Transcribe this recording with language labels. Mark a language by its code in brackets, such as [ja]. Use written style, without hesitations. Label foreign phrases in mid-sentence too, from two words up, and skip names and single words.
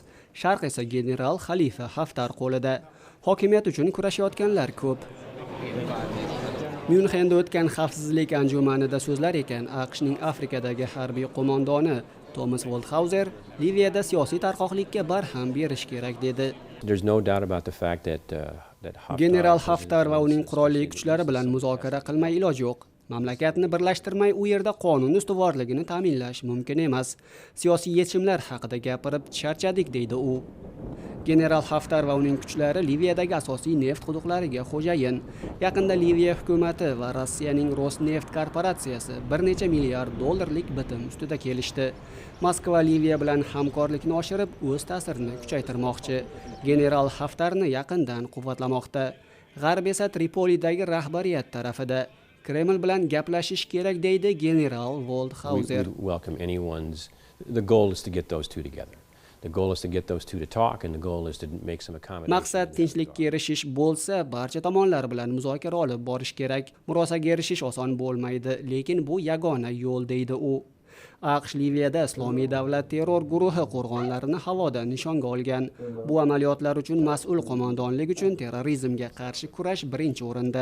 [uz] Sharq esa general Xalifa Haftar qo'lida. Hokimiyat uchun kurashayotganlar ko'p. Myunxenda o'tgan xavfsizlik anjumanida so'zlar ekan AQShning Afrikadagi harbiy qo'mondoni Thomas Waldhauser Liviyada siyosiy tarqoqlikka barham berish kerak dedi. [en] There's no doubt about the fact that [uz] General Haftar va uning qurolli kuchlari bilan muzokara qilmay iloj yo'q. Mamlakatni birlashtirmay u yerda qonun ustuvorligini ta'minlash mumkin emas. Siyosiy yechimlar haqida gapirib charchadik deydi u. General Haftar va uning kuchlari Liviyadagi asosiy neft quduqlariga xo'jayin. Yaqinda Liviya hukumati va Rossiyaning Rosneft korporatsiyasi bir necha milliard dollarlik bitim ustida kelishdi. Moskva Liviya bilan hamkorlikni oshirib, o'z ta'sirini kuchaytirmoqchi. General Haftarni yaqindan quvvatlamoqda. G'arb esa Tripolidagi rahbariyat tarafida. Kreml bilan gaplashish kerak deydi general Waldhauser. [en] The goal is to get those two together. The goal is to get those two to talk and the goal is to make some accommodations. [uz] Maqsad tinchlikka erishish bo'lsa, barcha tomonlar bilan muzokara olib borish kerak. Murosaga erishish oson bo'lmaydi, lekin bu yagona yo'l deydi u. AQSh Liviyada Islomiy davlat terror guruhi qo'rg'onlarini havoda nishonga olgan. Bu amaliyotlar uchun mas'ul qo'mondonlik uchun terrorizmga qarshi kurash birinchi o'rinda.